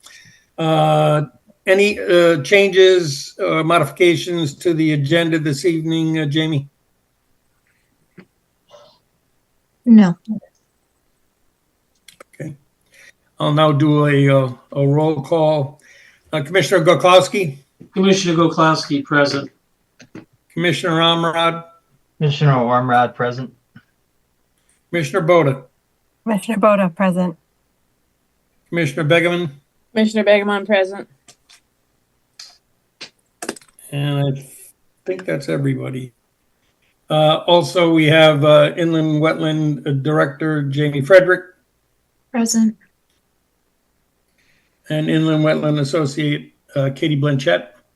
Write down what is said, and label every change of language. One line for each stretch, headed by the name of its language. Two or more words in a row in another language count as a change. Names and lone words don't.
English: Any changes or modifications to the agenda this evening, Jamie? No. Okay. I'll now do a roll call. Commissioner Goklowski? Commissioner Goklowski, present. Commissioner Amrad? Commissioner Ormrod, present. Commissioner Boda? Commissioner Boda, present. Commissioner Begeman? Commissioner Begeman, present. And I think that's everybody. Also, we have Inland Wetland Director Jamie Frederick Present. and Inland Wetland Associate Katie Blanchett.